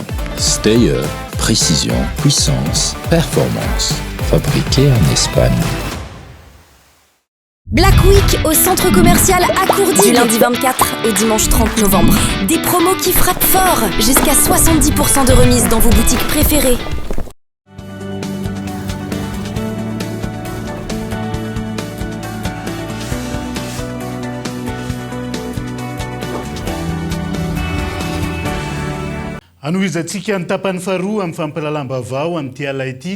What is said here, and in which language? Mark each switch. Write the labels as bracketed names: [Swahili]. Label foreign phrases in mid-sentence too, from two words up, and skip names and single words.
[French] Steyr, précision, puissance, performance. Fabriqué en Espagne. [English] Black Week [French] au centre commercial Accourdi du lundi 24 au dimanche 30 novembre. Des promos qui frappent fort, jusqu'à 70% de remise dans vos boutiques préférées. [Malagasy] Anoizantsika ny tapany faharoa amin'ny fampalalam-bavao amin'ity ala ity.